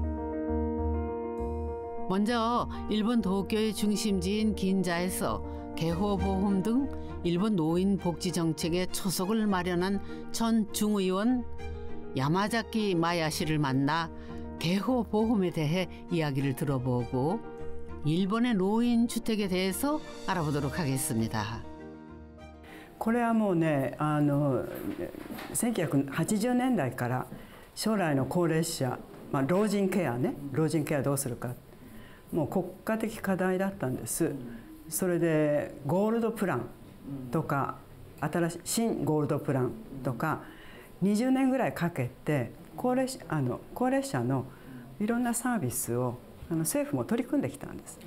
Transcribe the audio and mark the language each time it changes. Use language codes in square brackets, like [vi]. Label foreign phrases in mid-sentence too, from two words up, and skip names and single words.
[ko] 먼저 일본 도쿄의 중심지인 긴자에서 개호보험 등 일본 노인 복지 정책의 초석을 마련한 전 중의원 야마자키 마야시를 만나 개호보험에 대해 이야기를 들어보고 일본의 노인 주택에 대해서 알아보도록 하겠습니다. [ja] これはもうね、1980年代から将来の高齢者、老人ケアね、老人ケアどうするか、もう国家的課題だったんです。それでゴールドプランとか新ゴールドプランとか20年ぐらいかけて高齢者のいろんなサービスを政府も取り組んできたんです。